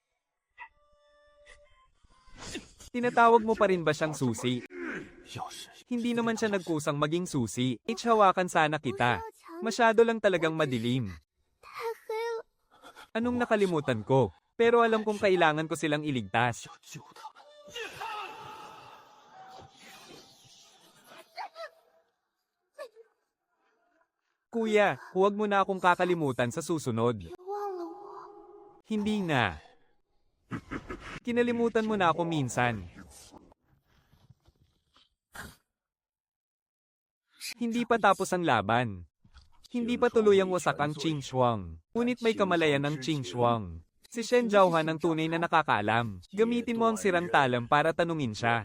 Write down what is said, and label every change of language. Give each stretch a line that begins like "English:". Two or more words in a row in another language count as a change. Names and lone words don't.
Filipino: Tinatawag mo pa rin ba siyang susi?
Chinese: 要是
Filipino: Hindi naman siya nagkusang maging susi. Hawakan sana kita. Masyado lang talagang madilim.
Chinese: 太黑了。
Filipino: Anong nakalimutan ko? Pero alam kong kailangan ko silang iligtas.
Chinese: 要救他们。
Filipino: Kuya, huwag mo na akong kakalimutan sa susunod.
Chinese: 别忘了我。
Filipino: Hindi na. Kinalimutan mo na ako minsan. Hindi pa tapos ang laban. Hindi pa tuluyang wasak ang Qing Shuang. Ngunit may kamalayan ng Qing Shuang. Si Shen Zhaohan ang tunay na nakakaalam. Gamitin mo ang sirang talam para tanungin siya.